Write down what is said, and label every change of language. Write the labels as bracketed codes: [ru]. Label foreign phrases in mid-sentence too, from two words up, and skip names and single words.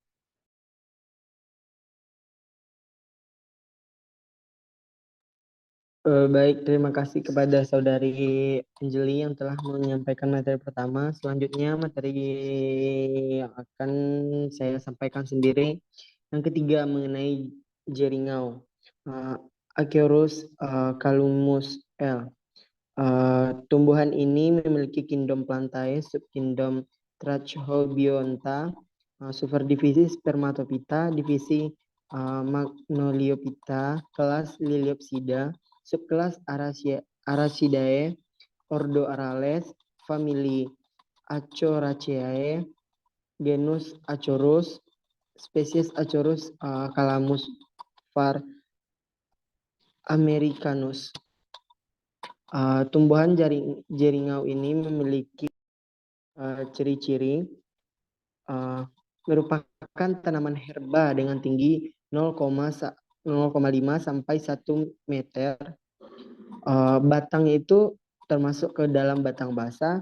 [id] Baik, terima kasih kepada saudari Anjeli yang telah menyampaikan materi pertama. Selanjutnya materi yang akan saya sampaikan sendiri. Yang ketiga mengenai jeringau. Acheorus calumus L. Tumbuhan ini memiliki kingdom Plantae, subkingdom Trachobionta, superdivisi Spermatophyta, divisi Magnoliophyta, kelas Liliopsida, subkelas Arachidae, ordo Arales, famili Achoraceae, genus Achourus, spesies Achourus calamus var. Americanus. Tumbuhan jeringau ini memiliki ciri-ciri merupakan tanaman herba dengan tinggi 0,5 sampai 1 meter. Batang itu termasuk ke dalam batang basah.